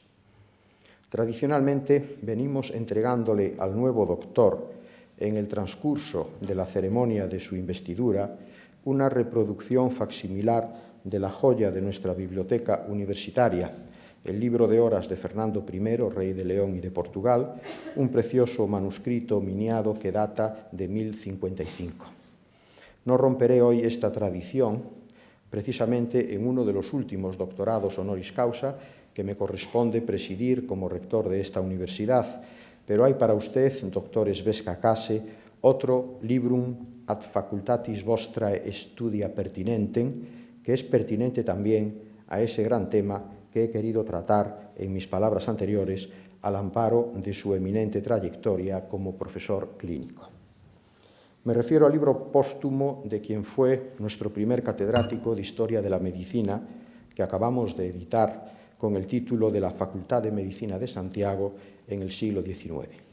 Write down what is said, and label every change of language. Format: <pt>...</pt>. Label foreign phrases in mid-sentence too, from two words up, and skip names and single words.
<es>Tradicionalmente venimos entregándole al nuevo doctor, en el transcurso de la ceremonia de su investidura, una reproducción facsimilar de la joya de nuestra biblioteca universitaria, el libro de horas de Fernando I, rey de León y de Portugal, un precioso manuscrito miniado que data de 1055. No romperé hoy esta tradición, precisamente en uno de los últimos doctorados</es> <la>honoris causa</la> <es>que me corresponde presidir como rector de esta universidad, pero hay para usted, doctor Esbesca Case, otro</es> <la>librum ad facultatis vostrae studia pertinentem,</la> <es>que es pertinente también a ese gran tema que he querido tratar en mis palabras anteriores al amparo de su eminente trayectoria como profesor clínico. Me refiero al libro póstumo de quien fue nuestro primer catedrático de Historia de la Medicina, que acabamos de editar con el título de la Facultad de Medicina de Santiago en el siglo XIX.</es>